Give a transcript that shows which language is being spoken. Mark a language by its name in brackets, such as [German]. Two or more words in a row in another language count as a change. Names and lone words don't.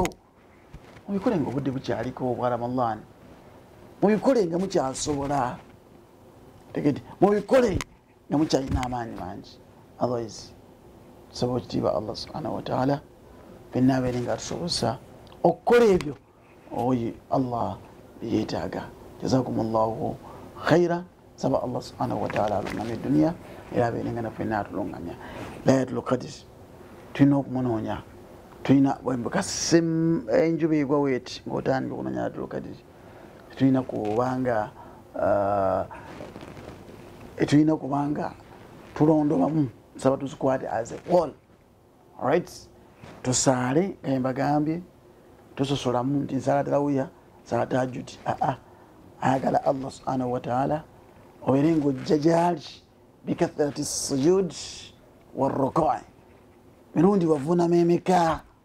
[Ganda] Mubikole nga obudde bukyaliko obwa Ramadhan, mubikole nga mukyasobola tegedi, mubikole nga mukyalina amaanyi mangi. Otherwise tusaba ekitiibwa Allah [Arabic] سبحانه وتعالى [Ganda] fenna abeere nga atusobosa okukola ebyo oyi Allah yeetaaga. [Arabic] جزاكم الله خيرا. [Ganda] Saba Allah [Arabic] سبحانه وتعالى [Ganda] alungamya eduniya era abeere nga nafenna atulungamya. Laylatul Qadr tulina okumunoonya, tulina bwembukase enjuba egwa weeti ng'otandika okunoonya Laylatul Qadr tulina kubanga tulondobamu saba tuzikwate [English] as a whole. [Ganda] Alright, tusaale nga mbagambye tusosolamu nti nsala tarawuya sala tahajjud ayagala Allah [Arabic] سبحانه وتعالى [Ganda] obeere ng'ojja gyali [Arabic] بكثرة السجود والركوع' [Ganda] mirundi wavunama emeka